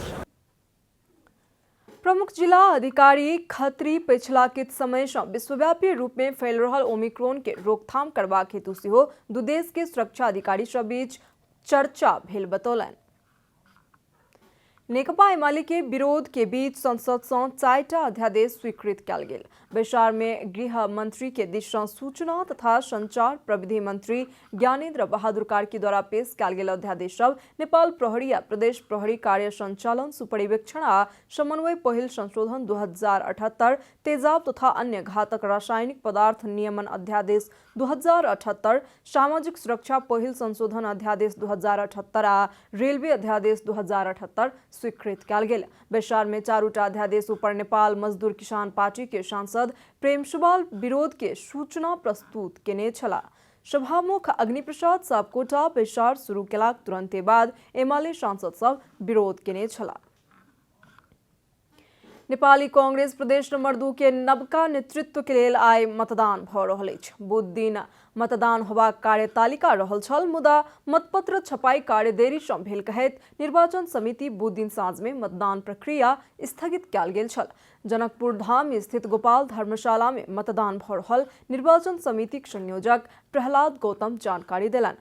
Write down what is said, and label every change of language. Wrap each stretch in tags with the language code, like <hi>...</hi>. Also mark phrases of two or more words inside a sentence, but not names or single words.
<mai>प्रमुख जिला अधिकारी खत्री पिछला किछ समय से विश्वव्यापी रूप में फैल रहल ओमिक्रॉन के रोकथाम करबाक हेतु सेहो दू देश के सुरक्षा अधिकारी सब बीच चर्चा भेल बतौलनि। नेकपा एमाले के विरोध के बीच संसद से 4टा अध्यादेश स्वीकृत कयल गेल। बैसार में गृह मंत्री के दिस से सूचना तथा संचार प्रविधि मंत्री ज्ञानेन्द्र बहादुर कार्की द्वारा पेश कयल गेल अध्यादेश सब नेपाल प्रहरी आ प्रदेश प्रहरी कार्य संचालन, सुपरिवेक्षण आ समन्वय पहिल संशोधन 2078, तेजाब तथा अन्य घातक रासायनिक पदार्थ नियमन अध्यादेश 2078, सामाजिक सुरक्षा पहिल संशोधन अध्यादेश 2078 आ रेलवे अध्यादेश 2078 स्वीकृत कयल गेल। बैसार में 4टा अध्यादेश ऊपर नेपाल मजदूर किसान पार्टी के सांसद प्रेम सुवाल विरोध के सूचना प्रस्तुत केने छला। सभामुख अग्निप्रसाद सापकोटा बैसार शुरू केलाक तुरंते बाद एमाले सांसद सब विरोध केने छला। नेपाली कांग्रेस प्रदेश नंबर 2 के नवका नेतृत्व के लेल आइ मतदान भ रहल अछि। बुध दिन मतदान होबाक कार्यतालिका रहल छल, मुदा मतपत्र छपाई कार्य देरी सँ भेल कहैत निर्वाचन समिति बुध दिन साँझ में मतदान प्रक्रिया स्थगित कयल गेल छल। जनकपुर धाम स्थित गोपाल धर्मशाला में मतदान भ रहल निर्वाचन समितिक संयोजक प्रहलाद गौतम जानकारी देलनि।</mai>